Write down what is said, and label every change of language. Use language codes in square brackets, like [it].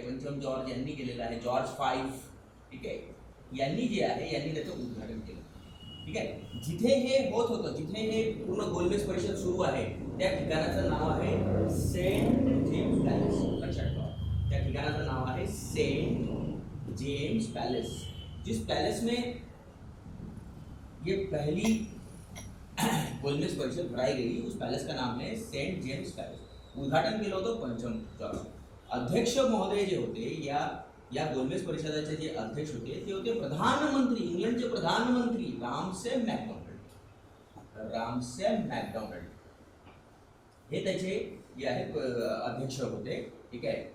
[mr] पंचम George यांनी केलेलं आहे. George five. ठीक आहे. यांनी जे आहे यांनी त्याचं उद्घाटन केलं. ठीक आहे. जिथे हे होत होतं, जिथे हे पूर्ण गोलमेज परिषद सुरू आहे त्या ठिकाणाचं नाव आहे सेंट जेम्स पॅलेस. लक्षात ठेवा, त्या ठिकाणाचं नाव आहे सेंट जेम्स पॅलेस. [hi] जिस पैलेस में ये पहली गोलमेज परिषद भराई गई उस पैलेस का नाम है सेंट जेम्स पैलेस. [mr] उद्घाटन केलं होतं पंचम जॉर्ज. अध्यक्ष महोदय जे होते या गोलमेज परिषदेचे जे अध्यक्ष होते ते होते प्रधानमंत्री, इंग्लंडचे प्रधानमंत्री रामसे मॅकडोनाल्ड. रामसे मॅकडोनाल्ड हे त्याचे जे आहे अध्यक्ष होते. ठीक आहे.